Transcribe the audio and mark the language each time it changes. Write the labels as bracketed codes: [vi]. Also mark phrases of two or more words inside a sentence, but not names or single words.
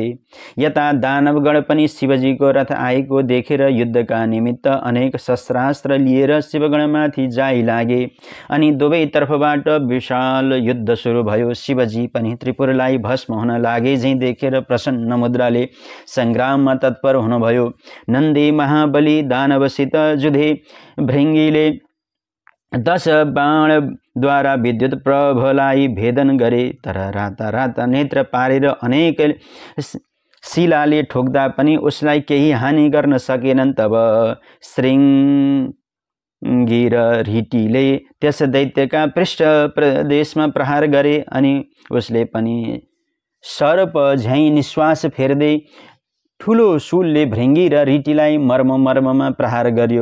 [ne] यता दानवगण पनि शिवजीको रथ आएको देखेर युद्धका निमित्त अनेक शस्त्रास्त्र लिएर शिवगणमाथि जाइ लागे। अनि दुवैतर्फबाट विशाल युद्ध सुरु भयो। शिवजी पनि त्रिपुरलाई भस्म हुन लागे झैं देखेर प्रसन्न मुद्राले संग्राममा तत्पर हुनुभयो। नन्दी महाबली दानवसित जुधे। भृङ्गीले 10 बाणद्वारा विद्युत प्रभलाई भेदन गरे। तर राता राता नेत्र पारेर अनेक शिलाले ठोक्दा पनि उसलाई केही हानि गर्न सकेनन्। तब श्रृङ्गी र रीटिले त्यस दैत्यका पृष्ठ प्रदेशमा प्रहार गरे। अनि उसले पनि सर्प झैं निश्वास फेर्दै ठुलो शूलले भृङ्गी र रीटिलाई मर्ममा प्रहार गर्यो।